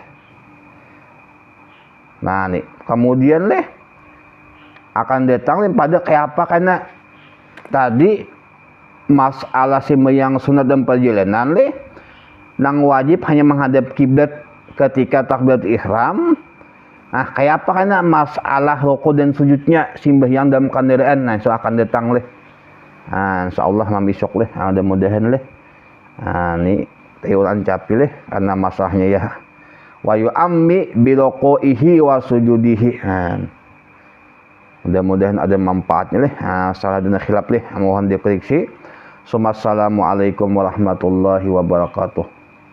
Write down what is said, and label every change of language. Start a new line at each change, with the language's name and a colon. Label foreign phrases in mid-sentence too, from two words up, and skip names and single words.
Banjar: Nah nih kemudian leh akan datang leh pada kayak apa, karena tadi masalah sembahyang sunat dan perjalanan leh nang wajib hanya menghadap kiblat ketika
Arabic: تكبيرة الإحرام.
Banjar: Nah, kayak apa karena masalah rukuk dan sujudnya sembahyang dalam kendaraan. Nah, so akan datang leh. Nah, insyaallah besok leh. Mudah-mudahan leh. Nah, ini teuran capi leh karena masalahnya ya.
Arabic: ويومئ بركوعه وسجوده.
Banjar: Nah, mudah-mudahan ada manfaatnya leh. Nah, salah dan khilaf leh. Mohon dikoreksi.
Arabic: السلام عليكم ورحمة الله وبركاته.